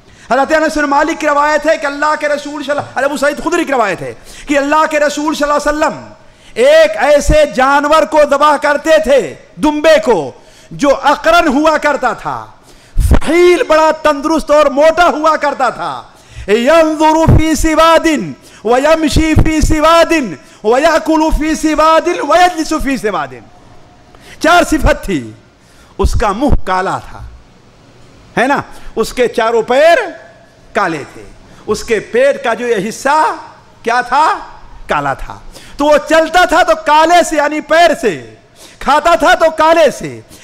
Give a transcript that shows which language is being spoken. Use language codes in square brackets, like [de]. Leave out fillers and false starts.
[ur] حضرت انس بن مالک کی روایت ہے کہ اللہ کے رسول ابو سعید خدری کی روایت ہے کہ اللہ کے رسول صلی اللہ علیہ وسلم ایک ایسے جانور کو ذبح کرتے تھے, دمبے کو, جو اقرن ہوا کرتا تھا. نحیل بڑا تندرست اور موٹا ہوا کرتا تھا. [ar] ينظر في سواد ويمشي في سواد ويأكل في سواد ويجلس في سواد. [ur] 4 صفت تھی. اس کا منہ کالا تھا, ہے نا, اس کے چاروں پیر کالے تھے, اس کے پیٹ کا جو یہ حصہ کیا تھا, کالا تھا. تو وہ چلتا تھا تو کالے سے یعنی پیر سے, کھاتا تھا تو کالے سے.